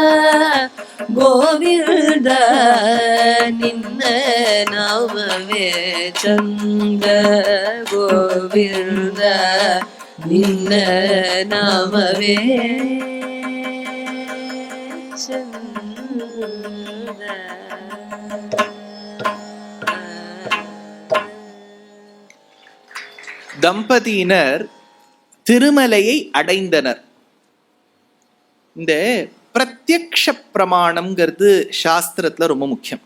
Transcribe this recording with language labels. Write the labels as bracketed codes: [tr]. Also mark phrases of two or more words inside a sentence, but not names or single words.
[kn] ಗೋವಿಂದ ನಿನ್ನ ನಾಮವೇ ಚಂದ ಗೋವಿಂದ ನಿನ್ನ ನಾಮವೇ ಚಂದ. [ta] தம்பதியினர் திருமலையை அடைந்தனர். இந்த பிரத்யக்ஷ பிரமாணம்ங்கிறது சாஸ்திரத்துல ரொம்ப முக்கியம்.